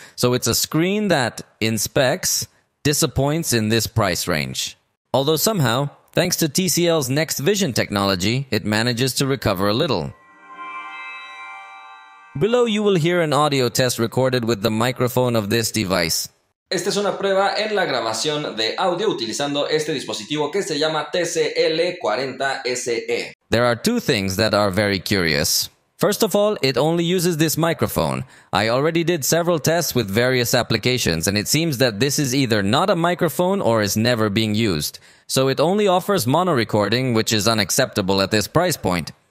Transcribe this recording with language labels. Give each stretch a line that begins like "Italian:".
English: So it's a screen that, in specs, disappoints in this price range. Although somehow, thanks to TCL's Next Vision technology, it manages to recover a little. Below you will hear an audio test recorded with the microphone of this device.
Spanish: Esta es una prueba en la grabación de audio utilizando este dispositivo que se llama TCL40SE.
English: There are two things that are very curious. First of all, it only uses this microphone. I already did several tests with various applications, and it seems that this is either not a microphone or is never being used. So it only offers mono recording, which is unacceptable at this price point.